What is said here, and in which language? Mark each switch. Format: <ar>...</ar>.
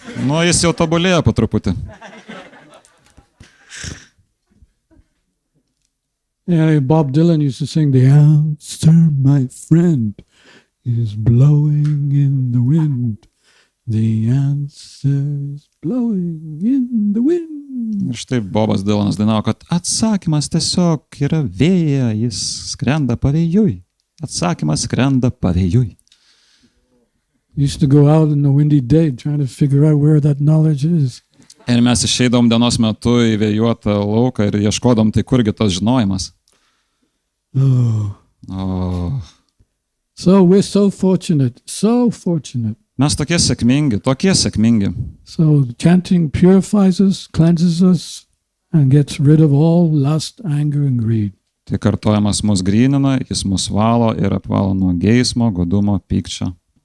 <lt>Nu, jis jau tobulėja po truputį.</lt> <en>Yeah, Bob Dylan used to sing, "The answer, my friend, is blowing in the wind. The answer is blowing in the wind."</en> <lt>Ir štai Bobas Dylanas dainavo, kad atsakymas tiesiog yra vėja, jis skrenda pavėjui. Atsakymas skrenda pavėjui.</lt> <en>Used to go out in the windy day trying to figure out where that knowledge is.</en> <lt>Ir mes išeidom dienos metu į vėjuotą lauką ir ieškodom, tai kurgi tas žinojimas.</lt> <en>Oh. So we're so fortunate, so fortunate.</en> <lt>Mes tokie sėkmingi.</lt> <en>So chanting purifies us, cleanses us, and gets rid of all lust, anger, and greed.</en> <lt>Tai kartojimas mus grynina, jis mus valo ir apvalo nuo geismo, godumo, pykčio.</lt>